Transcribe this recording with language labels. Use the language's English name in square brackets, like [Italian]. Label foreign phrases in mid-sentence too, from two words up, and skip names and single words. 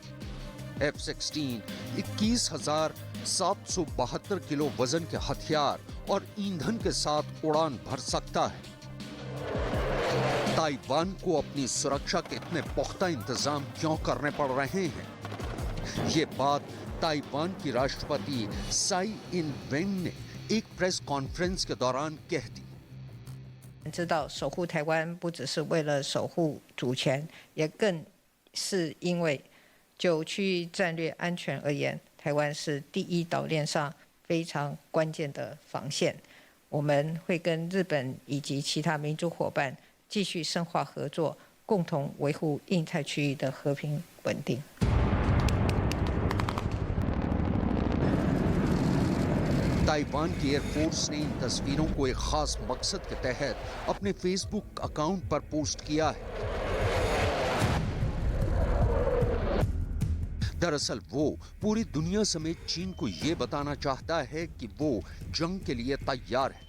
[Hindi] F-16 21,772 किलो वजन के हथियार और ईंधन के साथ उड़ान भर सकता है। ताइवान को अपनी सुरक्षा के इतने पुख्ता इंतजाम क्यों करने पड़ रहे हैं? ये बात ताइवान की राष्ट्रपति साई इन वेंग ने एक [English] press conference [Hindi] के दौरान कह दी। [Chinese] 知道守护台湾不只是为了守护主权，也更是因为就区域战略安全而言，台湾是第一岛链上非常关键的防线。我们会跟日本以及其他民主伙伴继续深化合作，共同维护印太区域的和平稳定。 [Hindi] ताइवान की एयरफोर्स ने इन तस्वीरों को एक खास मकसद के तहत अपने फेसबुक अकाउंट पर पोस्ट किया है। दरअसल वो पूरी दुनिया समेत चीन को ये बताना चाहता है कि वो जंग के लिए तैयार है।